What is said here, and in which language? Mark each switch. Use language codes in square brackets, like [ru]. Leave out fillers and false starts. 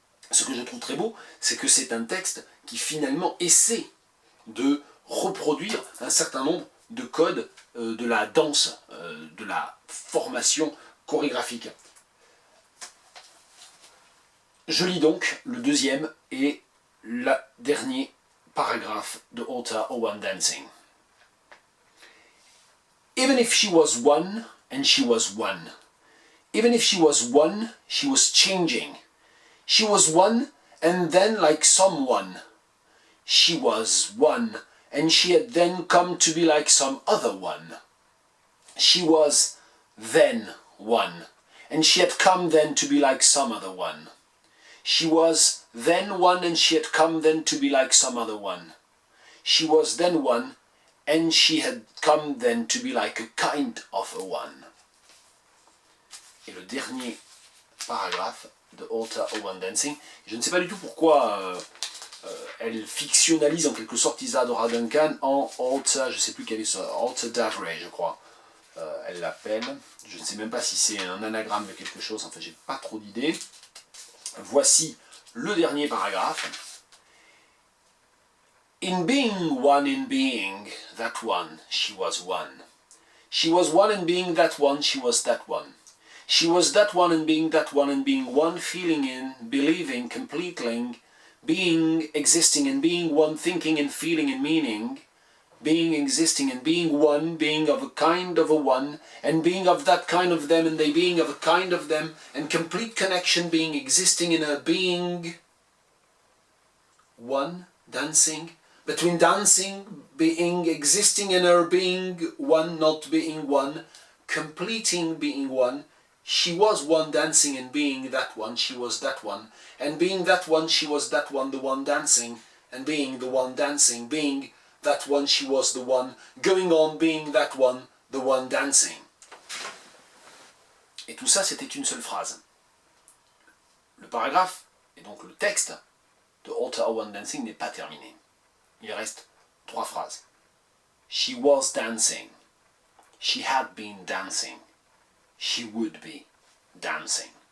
[fr] Ce que je trouve très beau, c'est que c'est un texte qui finalement essaie de reproduire un certain nombre de codes de la danse, de la formation chorégraphique. Je lis donc le deuxième et le dernier paragraphe de Horta or One Dancing. [en] Even if she was one, and she was one. Even if she was one, she was changing. She was one, and then like someone. She was one, and she had then come to be like some other one. She was then one, and she had come then to be like some other one. She was then one, and she had come then to be like some other one. She was then one, and she had come then to be like a kind of a one. [fr] Et le dernier paragraphe de Horta or One Dancing. Je ne sais pas du tout pourquoi elle fictionnalise en quelque sorte Isadora Duncan en Horta, je ne sais plus quelle est ça, Horta Davray, je crois. Elle l'appelle. Je ne sais même pas si c'est un anagramme de quelque chose, enfin j'ai pas trop d'idées. Voici le dernier paragraphe. [en] In being, that one, she was one. She was one in being that one, she was that one. She was that one in being that one, and being one, feeling in, believing, completing, being, existing, and being one, thinking and feeling and meaning, being, existing, and being one, being of a kind of a one, and being of that kind of them, and they being of a kind of them, and complete connection, being, existing in a being one, dancing, between dancing, being, existing in her being one, not being one, completing being one. She was one dancing and being that one, she was that one. And being that one, she was that one, the one dancing. And being the one dancing, being that one, she was the one. Going on being that one, the one dancing. [fr] Et tout ça, c'était une seule phrase. Le paragraphe, et donc le texte de Horta or One Dancing n'est pas terminé. Il reste 3 phrases. [en] She was dancing. She had been dancing. She would be dancing.